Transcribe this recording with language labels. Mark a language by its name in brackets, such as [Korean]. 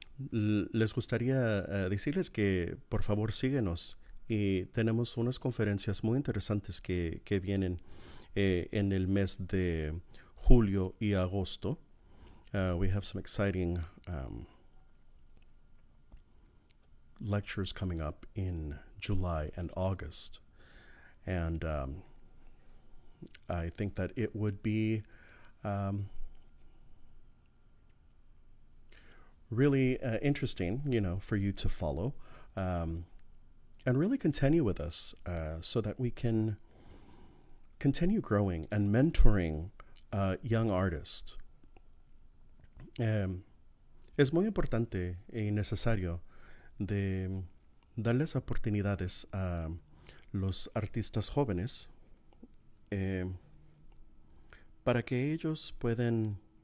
[Spanish] Les gustaría decirles que por favor síguenos y tenemos unas conferencias muy interesantes que vienen en el mes de julio y agosto. [English] We have some exciting lectures coming up in July and August. And I think that it would be really interesting, for you to follow, and really continue with us so that we can continue growing and mentoring young artists. [Spanish] Es muy importante y necesario de darles oportunidades a los artistas jóvenes para que ellos puedan